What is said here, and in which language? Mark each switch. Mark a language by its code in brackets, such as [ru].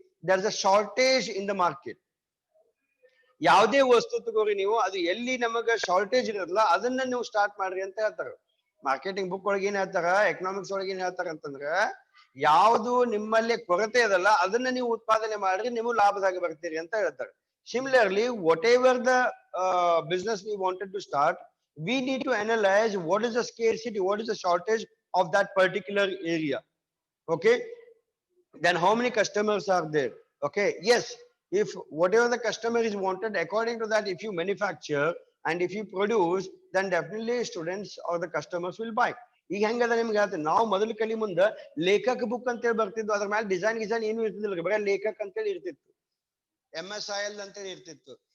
[en] There is a shortage in the market. [kn] ಯಾವುದೇ ವಸ್ತು ತಗೋರಿ ನೀವು, ಅದು ಎಲ್ಲಿ ನಮಗ ಶಾರ್ಟೇಜ್ ಇರೋದಿಲ್ಲ ಅದನ್ನ ನೀವು ಸ್ಟಾರ್ಟ್ ಮಾಡ್ರಿ ಅಂತ ಹೇಳ್ತಾರ. ಮಾರ್ಕೆಟಿಂಗ್ ಬುಕ್ ಒಳಗೆ ಏನ್ ಹೇಳ್ತಾರ, ಎಕನಾಮಿಕ್ಸ್ ಒಳಗೆ ಏನ್ ಹೇಳ್ತಾರ ಅಂತಂದ್ರ, ಯಾವುದು ನಿಮ್ಮಲ್ಲಿ ಕೊರತೆ ಅದಲ್ಲ ಅದನ್ನ ನೀವು ಉತ್ಪಾದನೆ ಮಾಡ್ರಿ, ನೀವು ಲಾಭದಾಗ ಬರ್ತೀರಿ ಅಂತ ಹೇಳ್ತಾರೆ. [en] Similarly, whatever the business we wanted to start, we need to analyze what is the scarcity, what is the shortage of that particular area. Okay, then how many customers are there? Okay, yes, if whatever the customer is wanted, according to that, if you manufacture and if you produce, then definitely students or the customers will buy. [kn] ಈಗ ಹೆಂಗದ ನಿಮ್ಗೆ ಹೇಳ್ತೀನಿ, ನಾವು ಮೊದಲು ಕಲಿ ಮುಂದೆ ಲೇಖಕ book ಅಂತೇಳಿ ಬರ್ತಿದ್ವು. ಅದ್ರ ಮೇಲೆ ಡಿಸೈನ್ ಏನು ಇರ್ತಿದ್ದಿಲ್ಲ, ಬರೀ ಲೇಖಕ್ ಅಂತೇಳಿ ಇರ್ತಿತ್ತು, MSIL ಅಂತೇಳಿ ಇರ್ತಿತ್ತು.